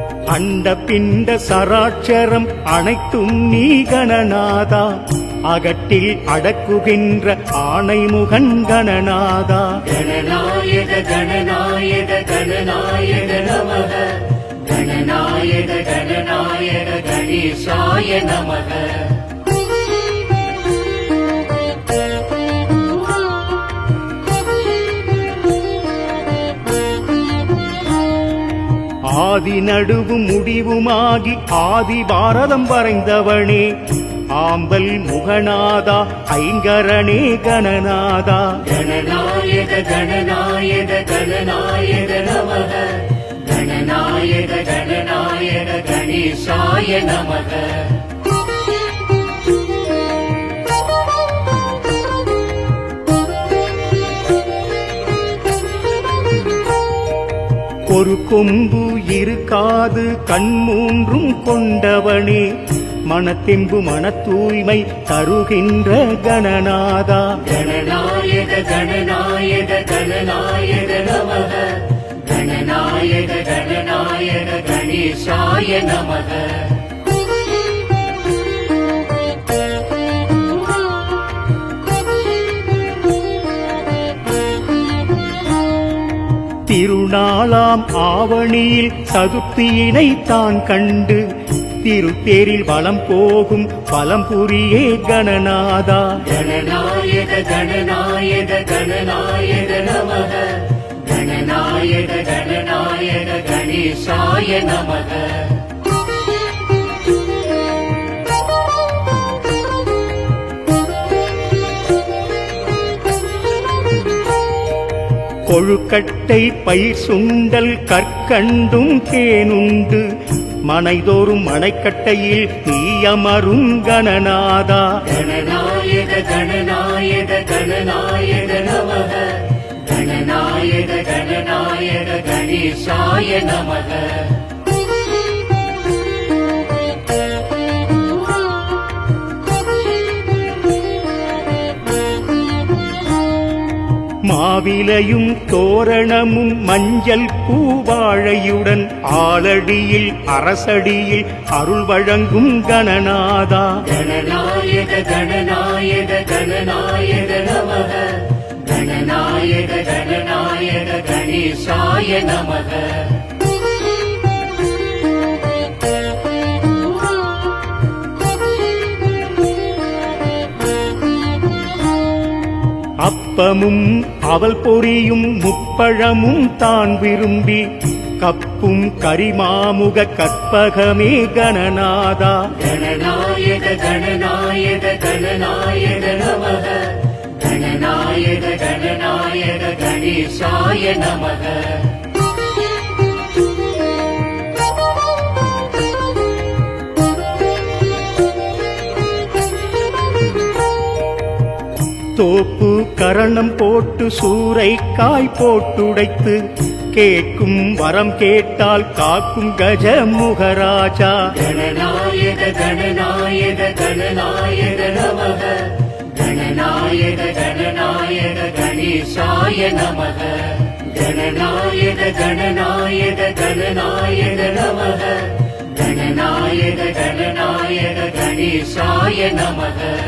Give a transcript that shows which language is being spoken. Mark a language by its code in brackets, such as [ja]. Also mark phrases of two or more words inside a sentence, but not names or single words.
[ta] அண்ட பிண்ட சராட்சரம் அனைத்தும் நீ கணநாதா அகட்டில் அடக்குகின்ற ஆணைமுகன் கணநாதா [sa] गणनायक गणनायक गणनायक नमः गणनायक गणनायक गणेशाय नमः [ta] ஆதி நடுவும் முடிவுமாகி ஆதி பாரதம் வரைந்தவனே ஆம்பல் முகநாதா ஐங்கரனே கணநாதா [sa] गणनायक गणनायक गणनायक नमः गणनायक गणनायक गणेशाय नमः [ta] ஒரு கொம்பு இருக்காது கண் மூன்றும் கொண்டவனே மனத்தெம்பு மன தூய்மை தருகின்ற கணநாதா [sa] गणनायक गणनायक गणनायक नमः गणनायक गणनायक गणेशाय नमः [ta] திருநாளாம் ஆவணியில் சதுர்த்தியினை தான் கண்டு திருத்தேரில் வலம் போகும் பலம் புரியே கணநாதா [sa] गणनायक गणनायक गणनायक नमः गणनायक गणनायक गणेशाय नमः [ta] கொழுக்கட்டை பயிர் சுண்டல் கற்கண்டும் தேனுண்டு மனைதோறும் மனைக்கட்டையில் நீயமரும் கணநாதா [sa] गणनायक गणनायक गणनायक नमः गणनायक गणनायक गणेशाय नमः [ta] மாவிலையும் தோரணமும் மஞ்சள் பூவாழையுடன் ஆலடியில் அரசடியில் அருள் வழங்கும் கணநாதா [sa] गणनायक गणनायक गणनायक नमः गणनायक गणनायक गणेशाय नमः [ta] அப்பமும் அவல் பொரியும் முப்பழமும் தான் விரும்பி கப்பும் கரிமாமுக கற்பகமே கணநாதா [sa] गणनायक गणनायक गणनायक नमः गणनायक गणनायक गणेशाय नमः [ta] தோப்பு கரணம் போட்டு சூறைக்காய் போட்டுடைத்து கேட்கும் வரம் கேட்டால் காக்கும் கஜ முகராஜா [sa] गणनायक गणनायक गणनायक नमः गणनायक गणनायक गणेशाय नमः गणनायक गणनायक गणनायक नमः गणनायक गणनायक गणेशाय नमः